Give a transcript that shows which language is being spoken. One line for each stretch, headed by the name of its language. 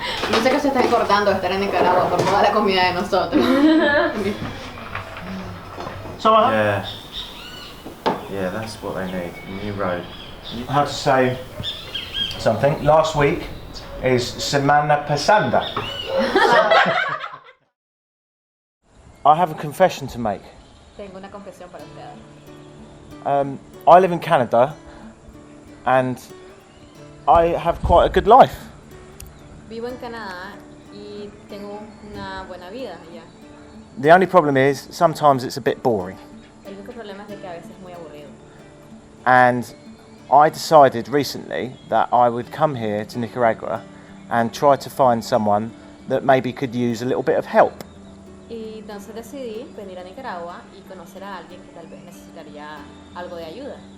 Spanish: No sé qué se está engordando de estar en Nicaragua por toda la comida de nosotros.
English: Yeah, that's what they need. A new road. I have to say something. Last week is Semana Pasada. I have a confession to make.
Spanish: Tengo una confesión para ustedes.
English: I live in Canada and I have quite a good life.
Spanish: Vivo en Canadá y tengo una buena vida allá.
English: The only problem is sometimes it's a bit boring.
Spanish: El único problema es de que a veces es muy aburrido.
English: And I decided recently that I would come here to Nicaragua and try to find someone that maybe could use a little bit of help.
Spanish: Y entonces decidí venir a Nicaragua y conocer a alguien que tal vez necesitaría algo de ayuda.